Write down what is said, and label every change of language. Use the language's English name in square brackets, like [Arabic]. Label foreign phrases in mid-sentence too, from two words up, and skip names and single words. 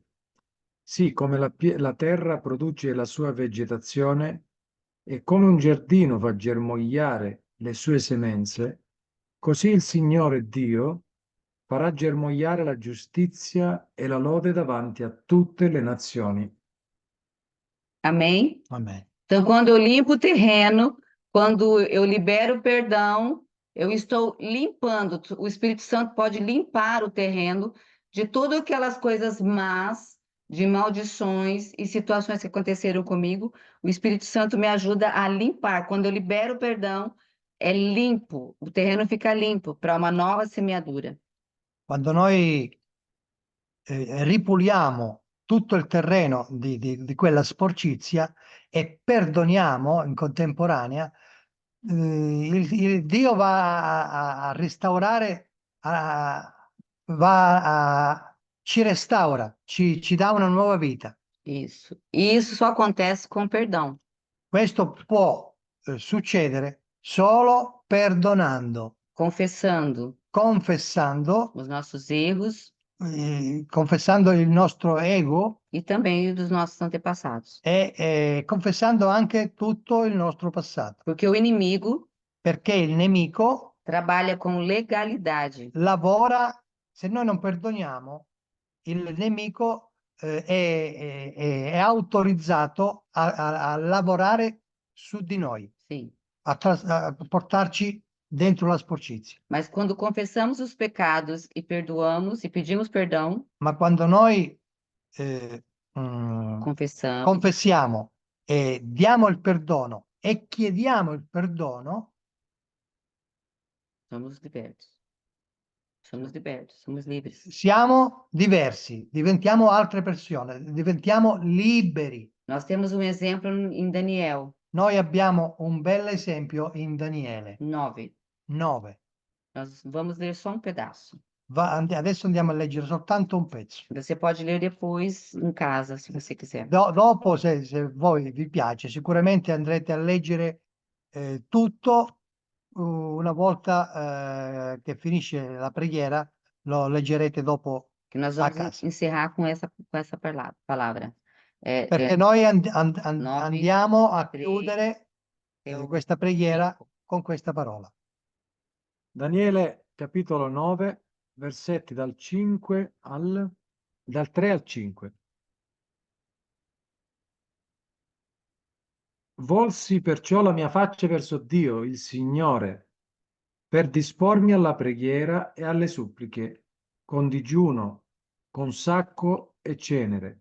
[Italian] Sì, come la terra produce la sua vegetazione e come un giardino fa germogliare le sue semenze, così il Signore Dio farà germogliare la giustizia e la lode davanti a tutte le nazioni. [Portuguese] Amém? [Italian] Amen. [Portuguese] Então, quando eu limpo o terreno, quando eu libero o perdão, eu estou limpando. O Espírito Santo pode limpar o terreno de todas aquelas coisas más, de maldições e situações que aconteceram comigo. O Espírito Santo me ajuda a limpar. Quando eu libero o perdão, é limpo, o terreno fica limpo para uma nova semeadura. [Italian] Quando noi ripuliamo tutto il terreno di quella sporcizia e perdoniamo in contemporanea, il Dio va a restaurare, ci restaura, ci dà una nuova vita. [Portuguese] Isso. E isso só acontece com perdão. [Italian] Questo può succedere solo perdonando, [Portuguese] Confessando [Italian] confessando, [Portuguese] os nossos erros [Italian] confessando il nostro ego [Portuguese] e também dos nossos antepassados. [Italian] e confessando anche tutto il nostro passato, [Portuguese] Porque o inimigo [Italian] perché il nemico [Portuguese] trabalha com legalidade. [Italian] lavora, se noi non perdoniamo, il nemico è autorizzato a lavorare su di noi, [Portuguese] Sim. [Italian] a portarci dentro la sporcizia. [Portuguese] Mas quando confessamos os pecados e perdoamos e pedimos perdão, [Italian] Ma quando noi [Portuguese] confessamos, [Italian] confessiamo e diamo il perdono e chiediamo il perdono, [Portuguese] somos libertos. Somos libertos, somos livres. [Italian] siamo diversi, diventiamo altre persone, diventiamo liberi. [Portuguese] Nós temos um exemplo em Daniel [Italian] Noi abbiamo un bel esempio in Daniele [Portuguese] 9. [Italian] 9. [Portuguese] Nós vamos ler só um pedaço. [Italian] Adesso andiamo a leggere soltanto un pezzo. [Portuguese] Você pode ler depois em casa, se você quiser. [Italian] Dopo, se voi vi piace, sicuramente andrete a leggere tutto. Una volta che finisce la preghiera, lo leggerete dopo [Portuguese] Que nós a vamos casa. encerrar com essa palavra. [Italian] Perché noi nove, andiamo a tre, chiudere questa preghiera con questa parola. Daniele capitolo 9, versetti dal 3 al 5. Volsi perciò la mia faccia verso Dio, il Signore, per dispormi alla preghiera e alle suppliche, con digiuno, con sacco e cenere.